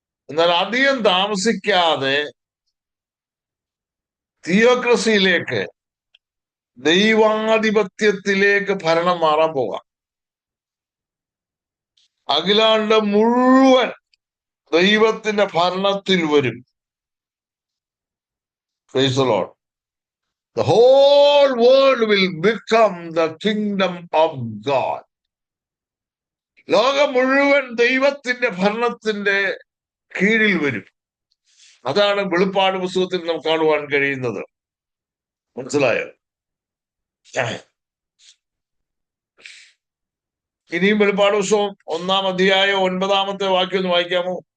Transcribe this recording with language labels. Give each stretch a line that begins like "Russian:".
Malayalam: എന്നാൽ അധികം താമസിക്കാതെ തിയോക്രസിയിലേക്ക്, ദൈവാധിപത്യത്തിലേക്ക് ഭരണം മാറാൻ പോകാം. അഖിലാണ്ട് മുഴുവൻ ദൈവത്തിന്റെ ഭരണത്തിൽ വരും.
English: Praise the Lord. The whole world will become the kingdom of God.
Malayalam: ലോകം മുഴുവൻ ദൈവത്തിന്റെ ഭരണത്തിന്റെ കീഴിൽ വരും. അതാണ് വെളിപ്പാട് പുസ്തകത്തിൽ നമുക്ക് കാണുവാൻ കഴിയുന്നത്. മനസ്സിലായോ? ഇനിയും വെളിപ്പാട് പുസ്തകം 1-ാം അധ്യായം 9-ാമത്തെ വാക്യം ഒന്ന് വായിക്കാമോ?